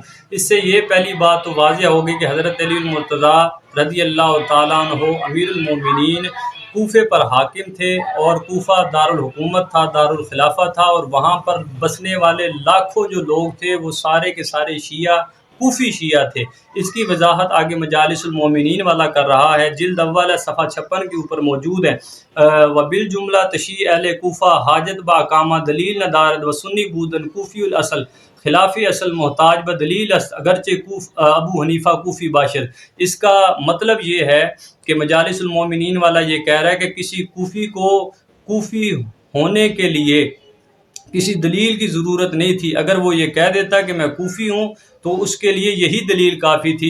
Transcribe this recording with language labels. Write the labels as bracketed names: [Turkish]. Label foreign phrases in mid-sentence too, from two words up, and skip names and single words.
[Urdu] اس سے یہ پہلی بات تو واضح ہوگی کہ حضرت علی المرتضیٰ [Arabic] رضی اللہ تعالیٰ عنہ [Urdu] امیر المومنین کوفے پر حاکم تھے، اور کوفہ دارالحکومت تھا، دارالخلافہ تھا، اور وہاں پر بسنے والے لاکھوں جو لوگ تھے وہ سارے کے سارے شیعہ کوفی شیعہ تھے. اس کی وضاحت آگے مجالس المومنین والا کر رہا ہے، جلد اول صفحہ 56 کے اوپر موجود ہے. [Persian] وبالجملہ تشیع اہل کوفہ حاجت با اقامہ دلیل ندارد و سنی بودن کوفی الاصل خلاف اصل محتاج ب دلیل است اگرچہ ابو حنیفہ کوفی باشر. [Urdu] اس کا مطلب یہ ہے کہ مجالس المومنین والا یہ کہہ رہا ہے کہ کسی کوفی کو کوفی ہونے کے لیے کسی دلیل کی ضرورت نہیں تھی. اگر وہ یہ کہہ دیتا کہ میں کوفی ہوں تو اس کے لیے یہی دلیل کافی تھی.